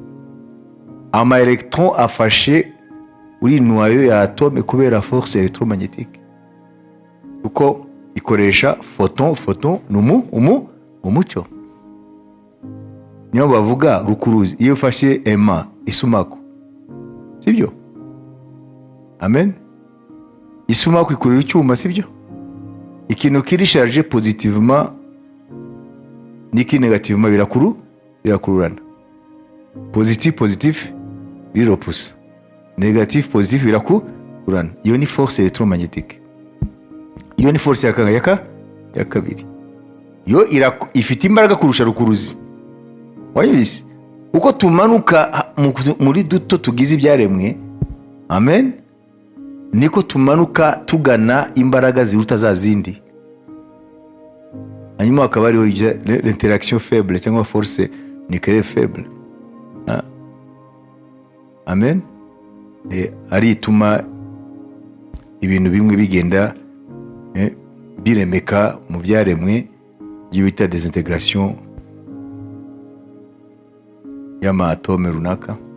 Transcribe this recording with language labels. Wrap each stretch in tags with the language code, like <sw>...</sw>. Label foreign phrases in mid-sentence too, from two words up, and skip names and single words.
<rw>Ama electron afashe uri noyau ya atome kubera</rw> <fr>force electromagnétique,</fr> <rw>kuko ikoresha photon umucyo. Niyo bavuga rukuruzi iyo ufashe ema isumako, sibyo? Amen. Isumako ikurira icyuma, sibyo? Ikintu kiri</rw> <fr>chargé positivement</fr> <rw>niki négativement birakururana. Positif biropusa,</rw> <fr>négatif positif</fr> <rw>birakururana. Iyo ni</rw> <fr>force électromagnétique.</fr> <rw>Iyo ni force ya kabiri. Yo ifite imbaraga kurusha rukuruzi. Wayibise uko tumanuka muri duto tugize ibyaremwe, amen, niko tumanuka tugana imbaraga ziruta za zindi. Hanyuma akaba ariho</rw> <fr>l'interaction faible</fr> <rw>cyangwa</rw> <fr>force nucléaire faible.</fr> <rw>Amen. Ari ituma ibintu bimwe bigenda biremeka mu byaremwe, bita désintégration y'ama atome runaka.</rw>